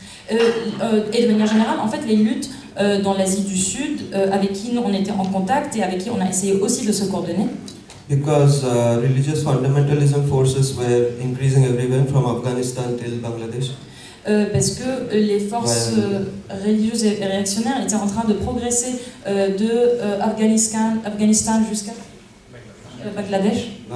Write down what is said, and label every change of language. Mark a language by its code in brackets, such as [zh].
[fr] Et de manière générale, en fait, les luttes dans l'Asie du Sud, avec qui nous on était en contact et avec qui on a essayé aussi de se coordonner. [en] Because religious fundamentalism forces were increasing everywhere from Afghanistan till Bangladesh. [fr] Parce que les forces religieuses et réactionnaires étaient en train de progresser de Afghanistan jusqu'à Bangladesh.